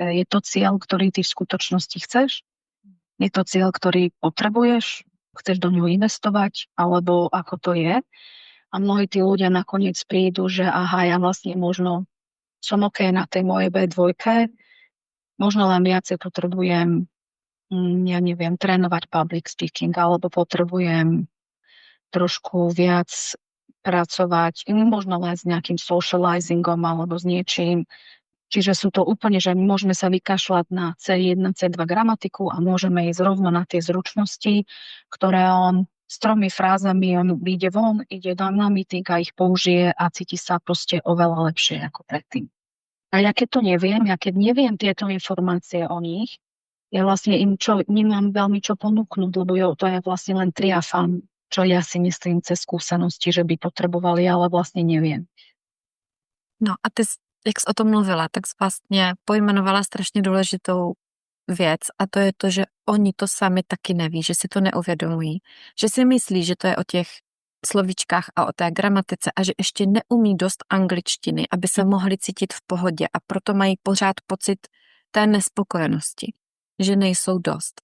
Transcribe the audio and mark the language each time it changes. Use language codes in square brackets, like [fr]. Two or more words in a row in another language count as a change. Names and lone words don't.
[sk] Je to cieľ, ktorý ty v skutočnosti chceš? Je to cieľ, ktorý potrebuješ? Chceš do ňoho investovať? Alebo ako to je? A mnohí tí ľudia nakoniec prídu, že aha, ja vlastne možno som OK na tej mojej B2, možno len viacej potrebujem, ja neviem, trénovať [en] public speaking, [sk] alebo potrebujem trošku viac pracovať, možno len s nejakým socializingom alebo s niečím. Čiže sú to úplne, že môžeme sa vykašľať na C1, C2 gramatiku a môžeme ísť rovno na tie zručnosti, ktoré on s 3 frázami, on vyjde von, ide na meeting a ich použije a cíti sa proste oveľa lepšie ako predtým. A ja keď neviem tieto informácie o nich, ja vlastne nemám veľmi čo ponúknuť, lebo to je vlastne len triafan, čo ja si myslím cez skúsenosti, že by potrebovali, ale vlastne neviem. [cs] No a ty, jak jsi o tom mluvila, tak jsi vlastně pojmenovala strašně důležitou věc a to je to, že oni to sami taky neví, že si to neuvědomují, že si myslí, že to je o těch slovíčkách a o té gramatice a že ještě neumí dost angličtiny, aby se mohli cítit v pohodě a proto mají pořád pocit té nespokojenosti, že nejsou dost.